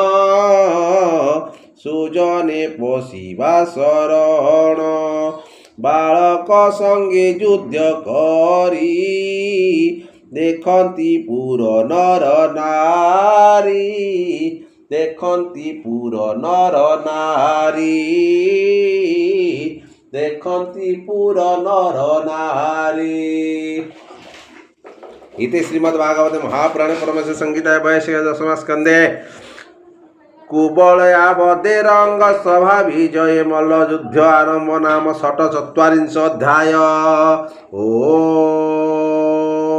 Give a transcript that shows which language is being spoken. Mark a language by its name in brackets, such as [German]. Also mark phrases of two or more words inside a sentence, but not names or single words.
[Odia] ସୁଜନେ ପଶିବା ଶରଣ ବାଳକ ସଙ୍ଗେ ଯୁଦ୍ଧ କରି ଦେଖନ୍ତି ପୁର ନର ନାରୀ ଦେଖନ୍ତି ପୁର ନର ନାରୀ ଦେଖନ୍ତି ପୁର ନର ନାରୀ। [Sanskrit] इति श्रीमद्भागवते महापुराणे परमहंस संहितायां 82 दशमः स्कन्धे कुबलयावदे रंग सभा विजये मल्लयुद्ध आरंभ नाम 44 अध्याय। ओ